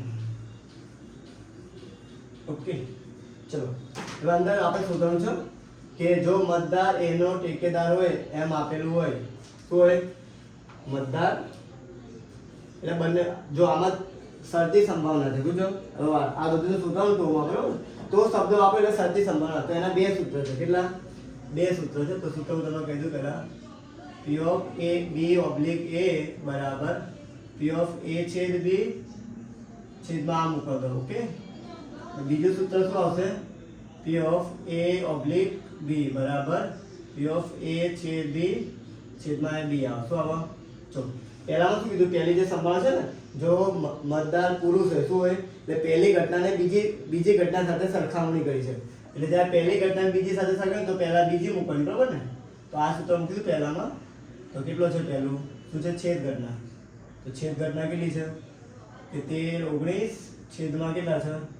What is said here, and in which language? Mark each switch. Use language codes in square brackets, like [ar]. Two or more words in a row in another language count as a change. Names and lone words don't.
[gu] ઓકે ચલો હવે અંદર આપણે શોધવાનું છે કે જો મતદાર એનો ટેકેદાર હોય એમ આપેલું હોય શું હોય મતદાર એટલે બંને જો આમાં શરતી સંભાવના છે જો હવે આ બધું શોધવાનું તો બરોબર તો શબ્દો આપે એટલે શરતી સંભાવના તો એના બે સૂત્ર છે કેટલા બે સૂત્ર છે તો સૂત્ર હું તમને કહી દઉં પહેલા [en] P of A B oblique A [gu] બરાબર [en] P of A [gu] છેદ B છેદમાં આ મૂકો દો ઓકે બીજું સૂત્ર શું આવશે [en] P of A oblique B [gu] બરાબર [en] P of A [gu] છેદ B છેદમાં B આવે શું આવે ચલો પહેલામાં શું કીધું પહેલી જે સંભાવના છે ને જો મતદાર પુરુષ હોય શું હોય એટલે પહેલી ઘટનાને બીજી ઘટના સાથે સરખામણી કરી છે એટલે જ્યારે પહેલી ઘટના બીજી સાથે સરખાવી તો પહેલા બીજી મૂકવાની બરાબર ને તો આ સૂત્ર મૂક્યું પહેલામાં તો કેટલો છે પહેલું શું છે છેદ ઘટના તો છેદ ઘટના કેટલી છે કે 13 19 છેદમાં કેટલા છે